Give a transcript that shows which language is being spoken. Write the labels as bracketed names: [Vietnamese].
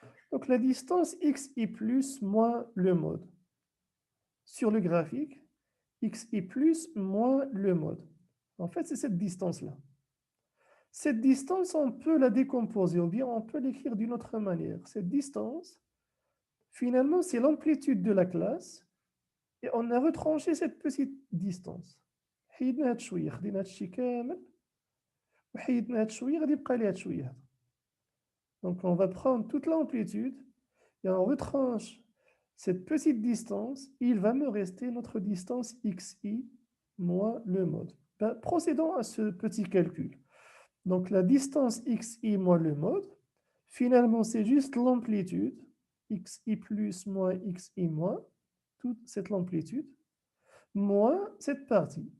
[French] Donc la distance xi plus moins le mode. Sur le graphique, xi plus moins le mode. En fait, c'est cette distance-là. Cette distance, on peut la décomposer ou bien on peut l'écrire d'une autre manière. Cette distance, finalement, c'est l'amplitude de la classe et on a retranché cette petite distance. [Arabic] حيدنا هاد شوية خدينا هاد الشيء كامل وحيدنا هاد شوية غادي يبقى لي هاد شوية هذا. [French] Donc on va prendre toute l'amplitude et on retranche cette petite distance, il va me rester notre distance xi moins le mode. Ben, procédons à ce petit calcul. Donc la distance xi moins le mode, finalement c'est juste l'amplitude, xi plus moins xi moins, toute cette amplitude, moins cette partie.